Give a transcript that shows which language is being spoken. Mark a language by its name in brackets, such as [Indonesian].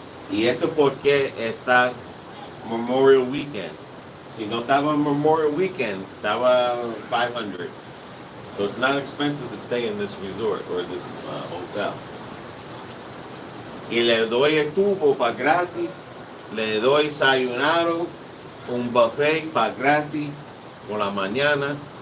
[Spanish] Y eso porque estás Memorial Weekend. Si no estaba Memorial Weekend, estaba 500. [English] So it's not expensive to stay in this resort or this hotel. [Spanish] Y le doy el tubo para gratis. Le doy desayunado, un buffet para gratis por la mañana.